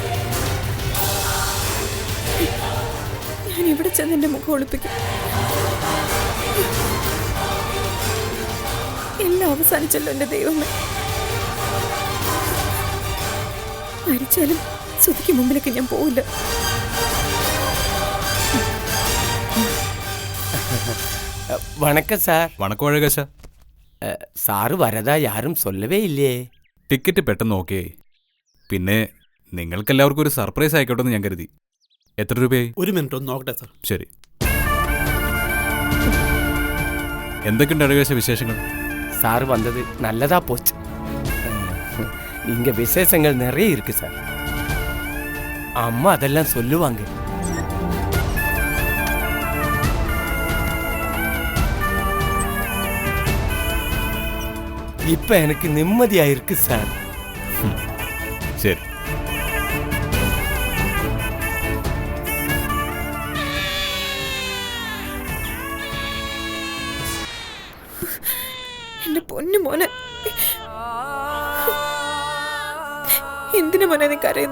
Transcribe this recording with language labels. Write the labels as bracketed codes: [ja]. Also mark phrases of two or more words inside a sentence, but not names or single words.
[ml] ഞാൻ ഇവിടെ ചെന്ന് എന്റെ മുഖം ഒളിപ്പിക്കും. എല്ലാം അവസാനിച്ചല്ലോ എന്റെ ദൈവമേ. മരിച്ചാലും സുധിക്ക് മുമ്പിലേക്ക് ഞാൻ പോവില്ല. [ta] வணக்கம் சார். [ml] വണക്കം അഴകശ. [ta] சார் வரதா யாரும் சொல்லவே இல்லையே? [ml] ടിക്കറ്റ് പെട്ടെന്ന് ഓക്കെ. പിന്നെ നിങ്ങൾക്കെല്ലാവർക്കും ഒരു സർപ്രൈസ് ആയിക്കോട്ടെ എന്ന് ഞാൻ കരുതി. എത്ര രൂപയായി? ഒരു മിനിറ്റ് ഒന്ന് നോക്കട്ടെ സാർ. ശരി. എന്തൊക്കെയുണ്ട് അഴകശ വിശേഷങ്ങൾ? [ta] சார் வந்தது நல்லதா போச்சு. இங்க விசேஷங்கள் நிறைய இருக்கு சார். அம்மா அதெல்லாம் சொல்லுவாங்க. இப்ப எனக்கு நிம்மதியா இருக்கு சார். [ml] ശരി. എന്റെ പൊന്നു മോനെ, എന്തിനു മോനെ നീ കരയുന്ന?